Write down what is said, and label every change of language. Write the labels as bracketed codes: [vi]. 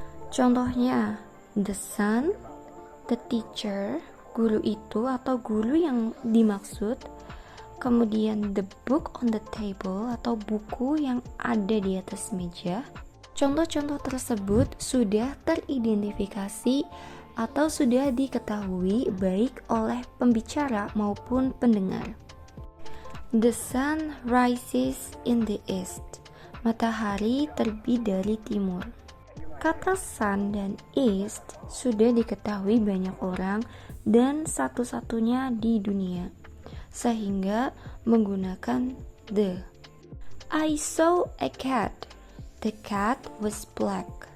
[id] Contohnya, [en] the sun, the teacher, [id] guru itu atau guru yang dimaksud, kemudian [en] the book on the table [id] atau buku yang ada di atas meja. Contoh-contoh tersebut sudah teridentifikasi atau sudah diketahui baik oleh pembicara maupun pendengar. [en] The sun rises in the east. [id] Matahari terbit dari timur. Kata sun dan east sudah diketahui banyak orang dan satu-satunya di dunia, sehingga menggunakan the. [en] I saw a cat. The cat was black.